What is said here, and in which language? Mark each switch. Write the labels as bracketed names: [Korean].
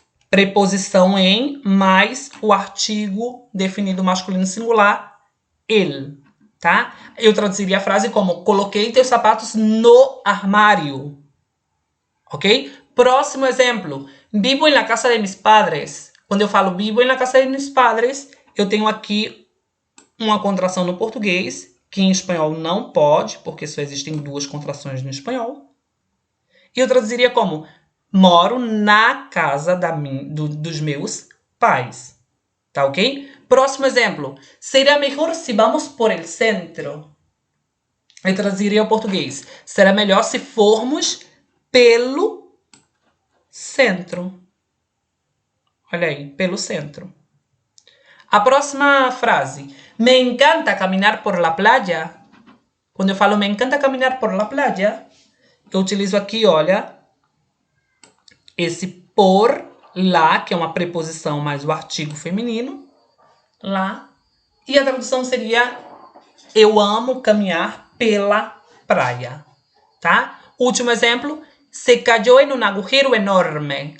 [Portuguese] Preposição em mais o artigo definido masculino singular, el. Tá? Eu traduziria a frase como coloquei teus sapatos no armário. Ok? Próximo exemplo. [Spanish] Vivo en la casa de mis padres. [Portuguese] Quando eu falo [Spanish] vivo en la casa de mis padres, [Portuguese] eu tenho aqui uma contração no português, que em espanhol não pode, porque só existem duas contrações no espanhol. E eu traduziria como moro na casa dos meus pais. Tá ok? Próximo exemplo. Será melhor se [Spanish] vamos por el centro. [Portuguese] Eu traduziria ao português. Será melhor se formos pelo centro. Olha aí, pelo centro. A próxima frase. [Spanish] Me encanta caminar por la playa. [Portuguese] Quando eu falo [Spanish] me encanta caminar por la playa, [Portuguese] eu utilizo aqui, olha, esse por lá, que é uma preposição mais o artigo feminino, lá. E a tradução seria eu amo caminhar pela praia, tá? Último exemplo. [Spanish] Se cayó en un agujero enorme.